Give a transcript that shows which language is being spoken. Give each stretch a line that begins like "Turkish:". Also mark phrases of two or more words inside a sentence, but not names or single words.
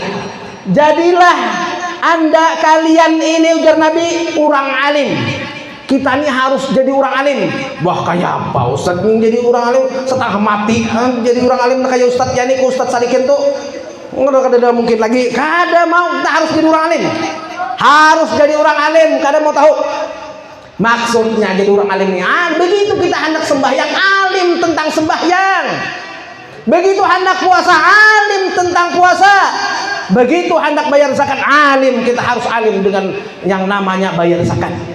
Banjar: Jadilah anda kalian ini, ujar Nabi, orang alim.
Indonesian: Kita ini harus jadi orang alim. Wah, kayak apa Ustaz jadi orang alim setengah mati? Jadi orang alim kayak Ustaz Yani, Ustaz Sadikin tuh nggak ada mungkin lagi.
Banjar: Kada mau, kita harus jadi orang alim.
Indonesian: Harus jadi orang alim.
Banjar: Kada mau tahu maksudnya jadi orang alim ini.
Indonesian: Begitu kita hendak sembahyang, alim tentang sembahyang. Begitu hendak puasa, alim tentang puasa. Begitu hendak bayar zakat, alim. Kita harus alim dengan yang namanya bayar zakat.